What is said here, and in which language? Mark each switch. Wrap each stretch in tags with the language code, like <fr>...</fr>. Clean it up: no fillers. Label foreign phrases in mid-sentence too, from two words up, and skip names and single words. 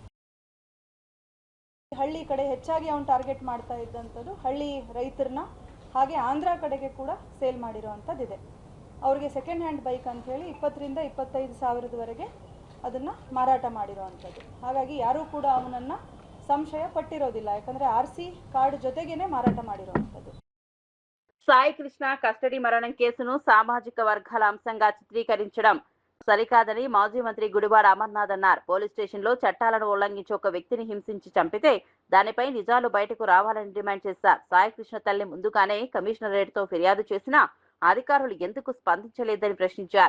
<kn>ಹಳ್ಳಿ ಕಡೆ ಹೆಚ್ಚಾಗಿ ಅವನು ಟಾರ್ಗೆಟ್ ಮಾಡ್ತಾ ಇದ್ದಂಥದ್ದು ಹಳ್ಳಿ ರೈತರನ್ನ, ಹಾಗೆ ಆಂಧ್ರ ಕಡೆಗೆ ಕೂಡ ಸೇಲ್ ಮಾಡಿರುವಂಥದ್ದಿದೆ. ಅವರಿಗೆ</kn> <en>second hand bike</en> <kn>ಅಂಥೇಳಿ 20 ರಿಂದ 25 ಸಾವಿರದವರೆಗೆ ಅದನ್ನು ಮಾರಾಟ ಮಾಡಿರುವಂಥದ್ದು. ಹಾಗಾಗಿ ಯಾರೂ ಕೂಡ ಅವನನ್ನು ಸಂಶಯ ಪಟ್ಟಿರೋದಿಲ್ಲ, ಯಾಕಂದರೆ</kn> <en>RC card</en> <kn>ಜೊತೆಗೇನೆ ಮಾರಾಟ ಮಾಡಿರುವಂಥದ್ದು.</kn> <te>సాయి కృష్ణ కస్టడీ మరణం కేసును సామాజిక వర్గాల అంశంగా చిత్రీకరించడం సరికాదని మాజీ మంత్రి గుడివాడ అమర్నాథ్ అన్నారు.</te> <en>police stationlo</en> <te>చట్టాలను ఉల్లంఘించి ఒక వ్యక్తిని హింసించి చంపితే దానిపై నిజాలు బయటకు రావాలని డిమాండ్ చేశారు. సాయి కృష్ణ తల్లి ముందుగానే కమిషనరేట్తో ఫిర్యాదు చేసినా అధికారులు ఎందుకు స్పందించలేదని ప్రశ్నించారు.</te>